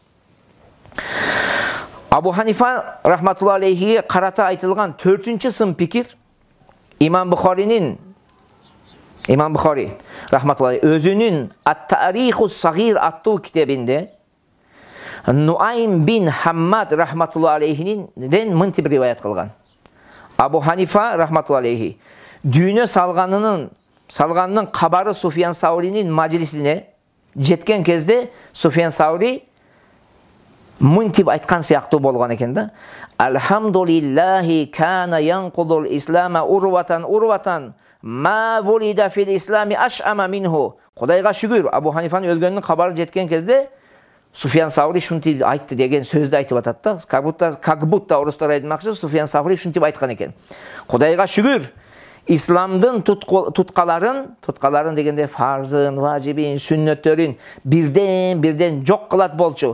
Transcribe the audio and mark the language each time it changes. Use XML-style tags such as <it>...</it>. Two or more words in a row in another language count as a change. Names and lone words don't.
<ky>Абу Ханифа</ky> <ar>رحمة الله عليه</ar> <ky>карата айтылган 4-чү сын пикир Имам Бухари рахматуллахи өзүнүн Ат-Тарихус Сагир аттуу китебинде Нуайм бин Хаммад рахматуллахи алейхинен мынтип риваят кылган. Абу Ханифа</ky> <ar>رحمة الله عليه</ar> <ky>дүйнө салганынын кабары Суфиян Сауринин мажлисине жеткен кезде Суфиян Саури мынтип айткан сыяктуу болгон экен да.</ky> <ar>الحمد لله كان ينقض الإسلام عروة ما ولد في الإسلام أشأم منه.</ar> <ky>Кудайга шүгүр, Абу Ханифанын өлгөнүнүн кабары жеткен кезде Суфиян Саури шунтип айтты деген сөздү айтып атат да.</ky> <ru>Как будто</ru> <ky>орустар айтмакчы, Суфиян Саури шунтип айткан экен. Кудайга шүгүр, исламдын туткаларын дегенде фарзын, важибин, сүннөттөрүн бирден жок кылат болчу.</ky>